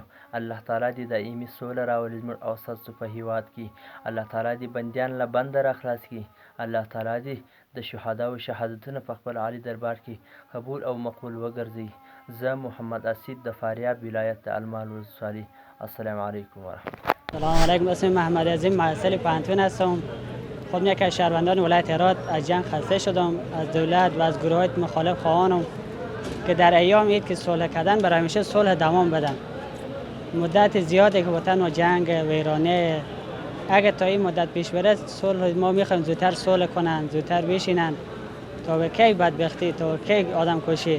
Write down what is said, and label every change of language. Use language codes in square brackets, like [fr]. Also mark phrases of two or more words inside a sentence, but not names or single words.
[ps] الله تعالی دې دایمي سوله راولي زموږ او ستاسو په هیواد کې. الله تعالی دې بندیان له بنده راخلاص کړي. الله تعالی دې د شهدا او شهادتونه په خپل عالي دربار کې قبول او مقبول وګرځوي. زه محمد اسید د فاریاب ولایت د المال ولسوالۍ. [ar] السلام علیکم ورحمت الله. سلام علیکم. [fa] اسم محمد عظیم محصل پانتون هستم. خودم یکی از شهروندان ولایت هرات از جنگ خسته شدم. از دولت و از گروه‌های مخالف خواهانم که در ایام عید که صلح کردن برای همیشه صلح دوام بدن. مدت زیادی که وطن و جنگ ویرانه، اگه تا این مدت پیش بره صلح ما میخوایم زودتر صلح کنن، زودتر بشینن تا به کی بدبختی، تا کی آدم کشی.